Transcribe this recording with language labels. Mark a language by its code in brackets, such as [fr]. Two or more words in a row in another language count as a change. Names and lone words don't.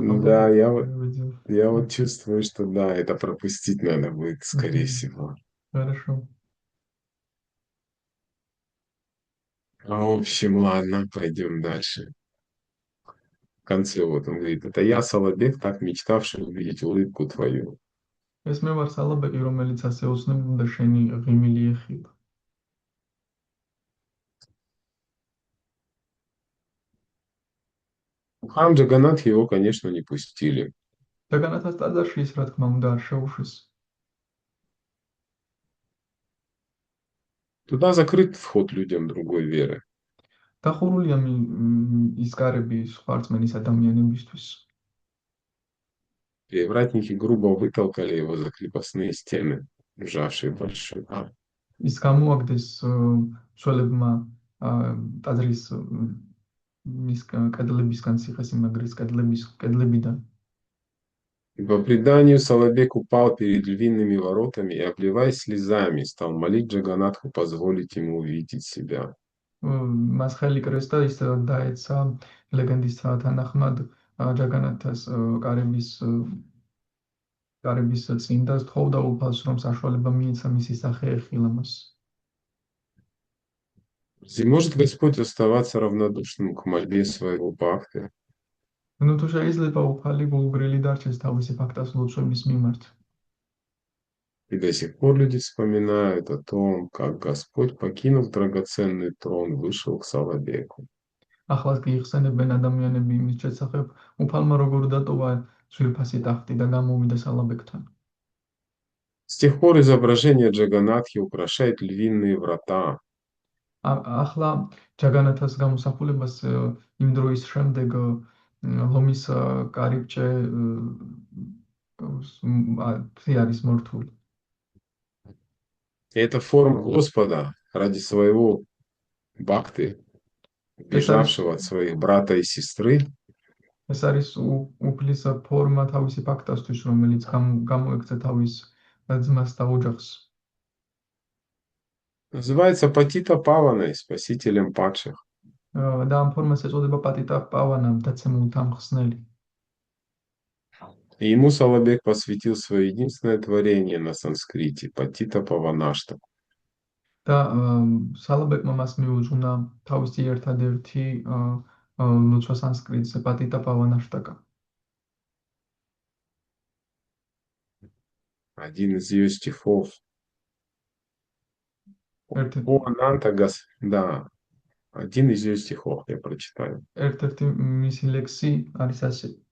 [ru] я вот чувствую, что да, это пропустить надо будет, скорее всего. Хорошо. В общем, ладно, пойдем дальше. В конце вот он говорит, это я, Солобек, так мечтавший увидеть улыбку твою. [ka] ეს მე ვარ სალაბეკი, რომელიც ასე ოცნებობდა შენი ღიმილი ეხილა. [ru] Хам Джаганат его, конечно, не пустили. [ka] ჯაგანათას ტაძარში ის, რა თქმა უნდა, არ შეუშვეს. [ru] Туда закрыт вход людям другой веры. [ka] დახურულია ის კარები სხვა რწმენის ადამიანებისთვის. [ru] Привратники грубо вытолкали его за крепостные стены, сжавшие большой храм. [ka] ის გამოაგდეს მცველებმა ტაძრის მის კედლებისგან, ციხესიმაგრის კედლებიდან. [ru] И по преданию Солобек упал перед львиными воротами и, обливаясь слезами, стал молить Джаганатху позволить ему увидеть себя. [ka] მას ხელი კრეს და ის დაეცა ლეგენდის თანახმად ჯაგანათას კარების წინ და თხოვდა უფალს, რომ საშუალება მიეცა მისი სახე ეხილა მას. [ru] Разве может Господь оставаться равнодушным к мольбе своего бхакты? [ka] ну თუ შეიძლება უფალი გულგრილი დარჩეს თავისი ფაქტას ლოცვების მიმართ. [ru] И до сих пор люди вспоминают о том, как Господь, покинув драгоценный трон, вышел к Солобеку. [ka] ახლაც კი იხსენებენ ადამიანები იმის შესახებ, უფალმა როგორ დატოვა ძვირფასი ტახტი და გამოვიდა სალაბეკთან. [ru] С тех пор изображение Джаганатхи украшает львиные врата. [ka] ახლა ჯაგანათას გამოსახულებას იმ დროის შემდეგ ლომის კარიბჭე არის მორთული. [ru] И это форма Господа ради своего бхакты, бежавшего от своих брата и сестры. [ka] ეს არის უფლის ფორმა თავისი ფაქტასთვის, რომელიც გამოექცა თავის ძმას და ოჯახს. [ru] Называется Патита Паваной, спасителем падших. [ka] და ამ ფორმას ეწოდება პატიტა პავანა, დაცემულთა მხსნელი. [ru] И ему Солобек посвятил свое единственное творение на санскрите, Патита Паванашта. [ka] და სალაბეკმა მას მიუძღვნა თავისი ერთადერთი ლოცვა სანსკრიტზე, პატიტა პავანაშტაკა. [ru] Один из ее стихов. Эртед- О Анантагас, да, один из ее стихов я прочитаю. [ka] ერთ-ერთი მისი ლექსი არის ასე.